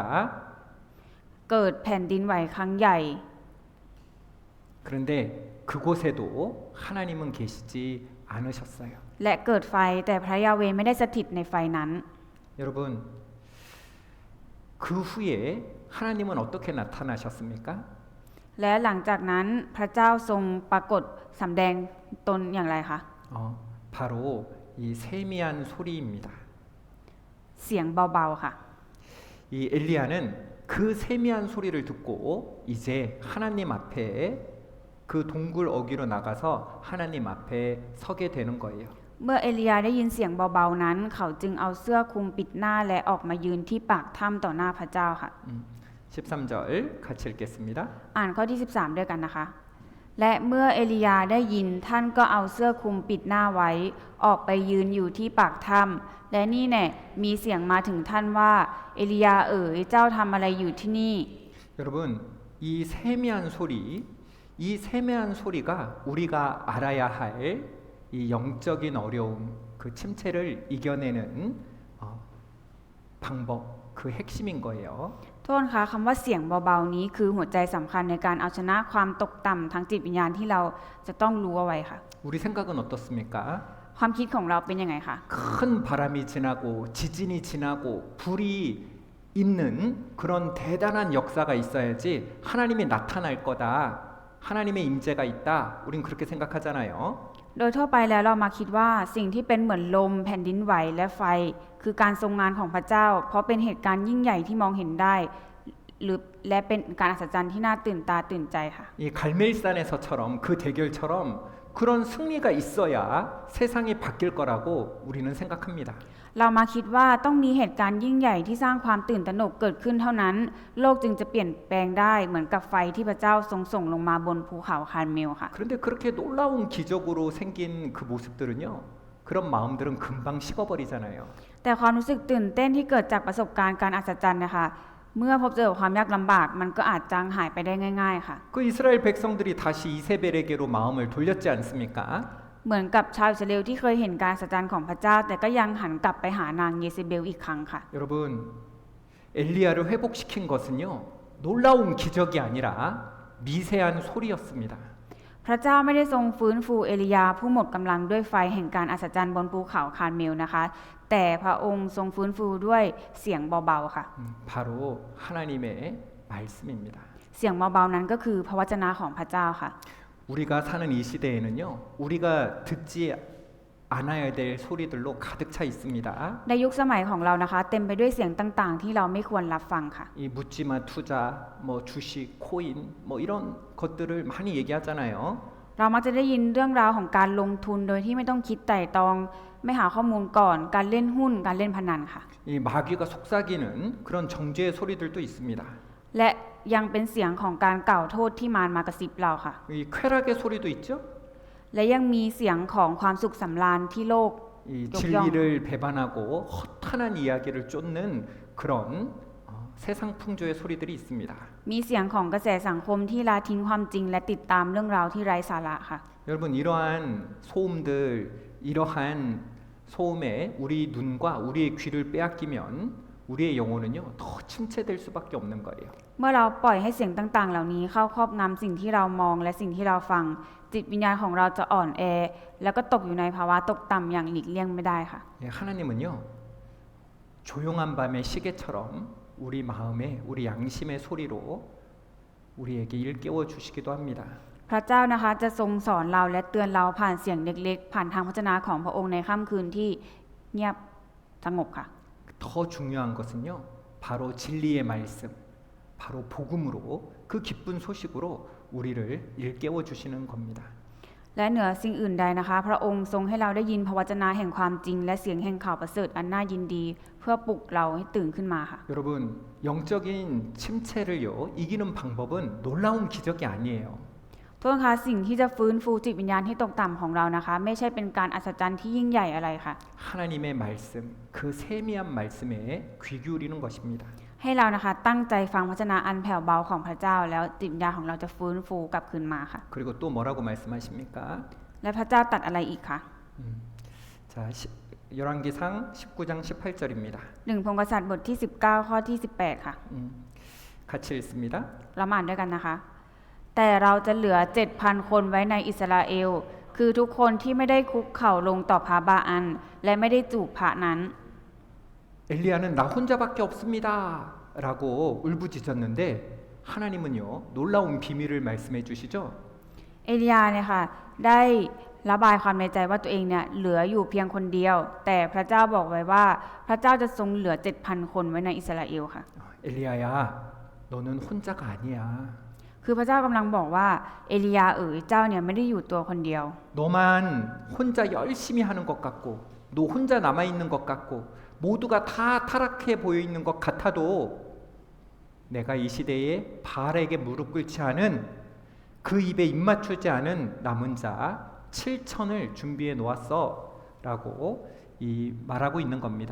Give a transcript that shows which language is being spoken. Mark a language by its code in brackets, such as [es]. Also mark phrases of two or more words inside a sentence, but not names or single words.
[th] เกิดแผ่นดินไหวครั้งใหญ่ [ko] 그런데 그곳에도 하나님은 계시지 않으셨어요. [th] และเกิดไฟแต่พระยาเวไม่ได้สถิตในไฟนั้น [ko] 여러분, 그 후에 하나님은 어떻게 나타나셨습니까? [th] และหลังจากนั้นพระเจ้าทรงปรากฏสำแดงตนอย่างไรคะ [ko] 바로 이 세미한 소리입니다. [th] เสียงเบาๆค่ะ [ko] 이 엘리야는 그 세미한 소리를 듣고 이제 하나님 앞에 그 동굴 어귀로 나가서 하나님 앞에 서게 되는 거예요. [th] เมื่อเอลียาได้ยินเสียงเบาๆนั้น เขาจึงเอาเสื้อคลุมปิดหน้าและออกมายืนที่ปากถ้ำต่อหน้าพระเจ้าค่ะ [ko] 13절 같이 읽겠습니다. [th] อ่านข้อที่ 13 ด้วยกันนะคะ และเมื่อเอลียาได้ยินท่านก็เอาเสื้อคลุมปิดหน้าไว้ ออกไปยืนอยู่ที่ปากถ้ำและนี่แน่มีเสียงมาถึงท่านว่าเอลียาเอ๋ยเจ้าทำอะไรอยู่ที่นี่ [ko] 여러분, 이 세미한 소리가 우리가 알아야 할 이 영적인 어려움, 그 침체를 이겨내는 방법, 그 핵심인 거예요. [th] โทษคะคำว่าเสียงเบาๆนี้คือหัวใจสำคัญในการเอาชนะความตกต่ำทางจิตวิญญาณที่เราจะต้องรู้เอาไว้ค่ะ [ko] 우리 생각은 어떻습니까? [th] ความคิดของเราเป็นยังไงคะ [ko] 큰 바람이 지나고 지진이 지나고 불이 있는 그런 대단한 역사가 있어야지 하나님이 나타날 거다. 하나님의 임재가 있다. 우린 그렇게 생각하잖아요. [th] โดยทั่วไปแล้วเรามาคิดว่าสิ่งที่เป็นเหมือนลมแผ่นดินไหวและไฟ คือการทรงงานของพระเจ้า เพราะเป็นเหตุการณ์ยิ่งใหญ่ที่มองเห็นได้และเป็นการอัศจรรย์ที่น่าตื่นตาตื่นใจค่ะ [ko] 이 갈멜산에서처럼 그 대결처럼 그런 승리가 있어야 세상이 바뀔 거라고 우리는 생각합니다. [th] เรามาคิดว่าต้องมีเหตุการณ์ยิ่งใหญ่ที่สร้างความตื่นตระหนกเกิดขึ้นเท่านั้นโลกจึงจะเปลี่ยนแปลงได้เหมือนกับไฟที่พระเจ้าทรงส่งลงมาบนภูเขาคาร์เมลค่ะ [ko] 그런데 그렇게 놀라운 기적으로 생긴 그 모습들은요. 그런 마음들은 금방 식어버리잖아요. [th] แต่ความรู้สึกตื่นเต้นที่เกิดจากประสบการณ์การอัศจรรย์นะคะเมื่อพบเจอกับความยากลำบากมันก็อาจจางหายไปได้ง่ายๆค่ะ [ko] 그 이스라엘 백성들이 다시 이세벨에게로 마음을 돌렸지 않습니까? [th] เหมือนกับชาวอิสราเอลที่เคยเห็นการอัศจรรย์ของพระเจ้าแต่ก็ยังหันกลับไปหานางเยเซเบลอีกครั้งค่ะ [ko] 여러분 엘리야를 회복시킨 것은요. 놀라운 기적이 아니라 미세한 소리였습니다. [th] พระเจ้าไม่ได้ทรงฟื้นฟูเอลียาผู้หมดกำลังด้วยไฟแห่งการอัศจรรย์บนภูเขาคาร์เมลนะคะแต่พระองค์ทรงฟื้นฟูด้วยเสียงเบาๆค่ะ [ko] 바로 하나님의 말씀입니다. [th] เสียงเบาๆนั้นก็คือพระวจนะของพระเจ้าค่ะ [ko] 우리가 사는 이 시대에는요. 우리가 듣지 않아야 될 소리들로 가득 차 있습니다. [th] ในยุคสมัยของเรานะคะเต็มไปด้วยเสียงต่างๆที่เราไม่ควรรับฟังค่ะ [ko] 이 묻지마 투자, 뭐 주식, 코인, 뭐 이런 것들을 많이 얘기하잖아요. [th] เรามักจะได้ยินเรื่องราวของการลงทุนโดยที่ไม่ต้องคิดไตร่ตรองไม่หาข้อมูลก่อนการเล่นหุ้นการเล่นพนันค่ะ [ko] 이 마귀가 속삭이는 그런 정죄의 소리들도 있습니다. [th] และยังเป็นเสียงของการกล่าวโทษที่มารมากระซิบเราค่ะ [ko] 이 쾌락의 소리도 있죠. [th] และยังมีเสียงของความสุขสำราญที่โลก [ko] 이 욕정. 진리를 배반하고 허탄한 이야기를 쫓는 그런 세상 풍조의 소리들이 있습니다. [th] มีเสียงของกระแสสังคมที่ละทิ้งความจริงและติดตามเรื่องราวที่ไร้สาระค่ะ [ko] 여러분 이러한 소음들, 이러한 소음에 우리 눈과 우리의 귀를 빼앗기면 우리의 영혼은요 더 침체될 수밖에 없는 거예요. [th] เมื่อเราปล่อยให้เสียงต่างๆ เหล่านี้เข้าครอบงำสิ่งที่เรามองและสิ่งที่เราฟังจิตวิญญาณของเราจะอ่อนแอแล้วก็ตกอยู่ในภาวะตกต่ำอย่างหลีกเลี่ยงไม่ได้ค่ะ [ko] 예, 하나님은요 조용한 밤의 시계처럼 우리 마음에 우리 양심의 소리로 우리에게 일깨워 주시기도 합니다. [th] พระเจ้านะคะจะทรงสอนเราและเตือนเราผ่านเสียงเล็กๆ ผ่านทางพระวจนะของพระองค์ในค่ำคืนที่เงียบสงบค่ะ [ko] 더 중요한 것은요 바로 진리의 말씀, 바로 복음으로 그 기쁜 소식으로 우리를 일깨워 주시는 겁니다. [th] และเหนือสิ่งอื่นใดนะคะ พระองค์ทรงให้เราได้ยินพระวจนะแห่งความจริงและเสียงแห่งข่าวประเสริฐอันน่ายินดีเพื่อปลุกเราให้ตื่นขึ้นมาค่ะ [ko] 여러분 영적인 침체를요 이기는 방법은 놀라운 기적이 아니에요. [th] ทุกคนคะสิ่งที่จะฟื้นฟูจิตวิญญาณที่ตกต่ำของเรานะคะ ไม่ใช่เป็นการอัศจรรย์ที่ยิ่งใหญ่อะไรค่ะ [ko] 하나님의 말씀, 그 세미한 말씀에 귀 기울이는 것입니다. [th] ให้เรานะคะตั้งใจฟังพระวจนะอันแผ่วเบาของพระเจ้าแล้วจิตวิญญาณของเราจะฟื้นฟูกลับคืนมาค่ะ [ko] 그리고 또 뭐라고 말씀하십니까? [th] และพระเจ้าตรัดอะไรอีกคะ [ko] 자, 열왕기상 19장 18절입니다. [th] หนึ่งพงศ์กษัตริย์บทที่19ข้อที่18ค่ะ [ko] 같이 읽습니다. [th] เรามาอ่านด้วยกันนะคะ แต่เราจะเหลือ 7,000 คนไว้ในอิสราเอลคือทุกคนที่ไม่ได้คุกเข่าลงต่อพระบาอันและไม่ได้จูบพระนั้น [ko] 엘리야는 나 혼자밖에 없습니다. 라고 울부짖었는데 하나님은요 놀라운 비밀을 말씀해 주시죠. [th] เอลียาเนี่ยค่ะได้ระบายความในใจว่าตัวเองเนี่ยเหลืออยู่เพียงคนเดียว แต่พระเจ้าบอกไว้ว่าพระเจ้าจะทรงเหลือ 7,000 คนไว้ในอิสราเอลค่ะ [ko] 엘리야야 너는 혼자가 아니야. [th] คือพระเจ้ากำลังบอกว่าเอลียาเจ้าเนี่ยไม่ได้อยู่ตัวคนเดียว [ko] 너만 혼자 열심히 하는 것 같고 너 혼자 남아있는 것 같고 모두가 다 타락해 보여있는 것 같아도 내가 이 시대에 바알에게 무릎 꿇지 않은 그 입에 입 맞추지 않은 남은 자 7천을 준비해 놓았어 라고 말하고 있는 겁니다.